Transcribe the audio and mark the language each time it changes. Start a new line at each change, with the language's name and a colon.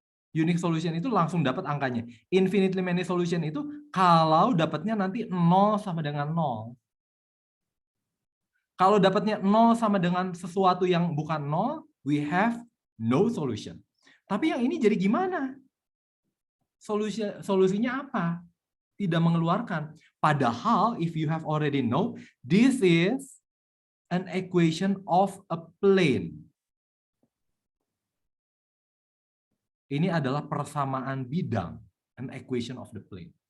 Indonesian: Unique solution itu langsung dapat angkanya. Infinitely many solution itu kalau dapatnya nanti 0 sama dengan 0. Kalau dapatnya 0 sama dengan sesuatu yang bukan 0,
English: we have no solution.
Indonesian: Tapi yang ini jadi gimana? Solusinya apa? Tidak mengeluarkan. Padahal
English: if you have already know, this is an equation of a plane.
Indonesian: Ini adalah persamaan bidang,
English: an equation of the plane.